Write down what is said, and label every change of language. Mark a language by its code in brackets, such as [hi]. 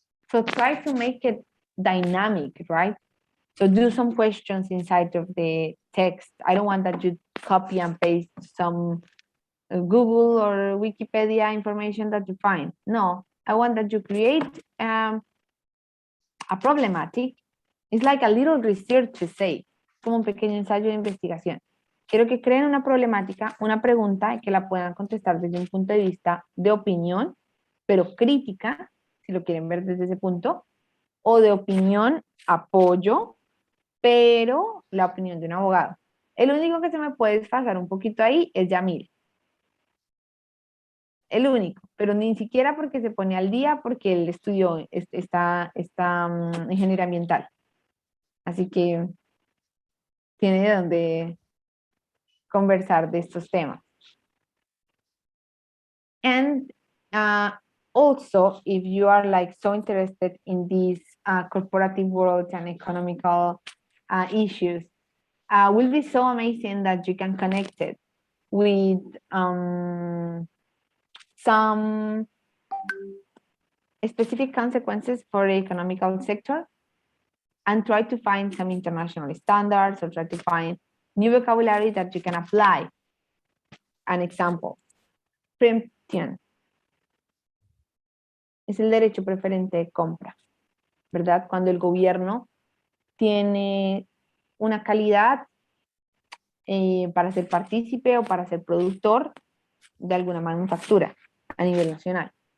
[en] So try to make it dynamic, right? So do some questions inside of the text. I don't want that you copy and paste some Google or Wikipedia information that you find. No, I want that you create a problematic. It's like a little research essay, [es] como un pequeño ensayo de investigación. Quiero que creen una problemática, una pregunta y que la puedan contestar desde un punto de vista de opinión, pero crítica, si lo quieren ver desde ese punto, o de opinión, apoyo, pero la opinión de un abogado. El único que se me puede desfasar un poquito ahí es Yamil. El único, pero ni siquiera porque se pone al día, porque él estudió, está ingeniería ambiental. Así que tiene de dónde conversar de estos temas. [en] And also, if you are like so interested in these corporative world and economical issues, will be so amazing that you can connect it with some specific consequences for the economical sector and try to find some international standards or try to find new vocabulary that you can apply. An example, [es] preemption es el derecho preferente de compra, ¿verdad? Cuando el gobierno tiene una calidad para ser partícipe o para ser productor de alguna manufactura a nivel nacional.